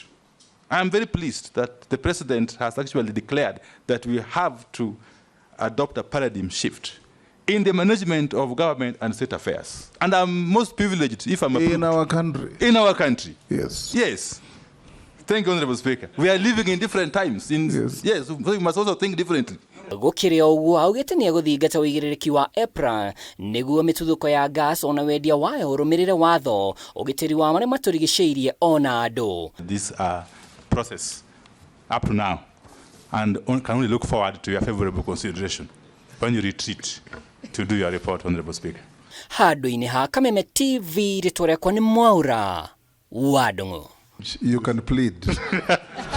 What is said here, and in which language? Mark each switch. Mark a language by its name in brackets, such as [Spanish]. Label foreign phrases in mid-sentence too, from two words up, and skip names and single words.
[English] I'm very pleased that the president has actually declared that we have to adopt a paradigm shift in the management of government and state affairs. And I'm most privileged if I'm approved. In our country. In our country. Yes. Yes. Thank you, Honorable Speaker. We are living in different times. Yes, so we must also think differently. [Kikuyu] Gũkĩrĩ ũguo augĩte nĩegũthingata ũigĩrĩrĩki wa EPRA nĩguo mĩtuthũko ya gas ona wendia wayo ũrũmĩrĩre watho ũgitĩri wa marĩa matũrigicĩirie ona andũ. [English] This process up to now and can only look forward to your favorable consideration when you retreat to do your report, Honorable Speaker. [Kikuyu] Handũ-inĩ ha Kameme TV rĩtwa rĩakwa nĩ Mwaura wa Ndũng'ũ. [English] You can plead.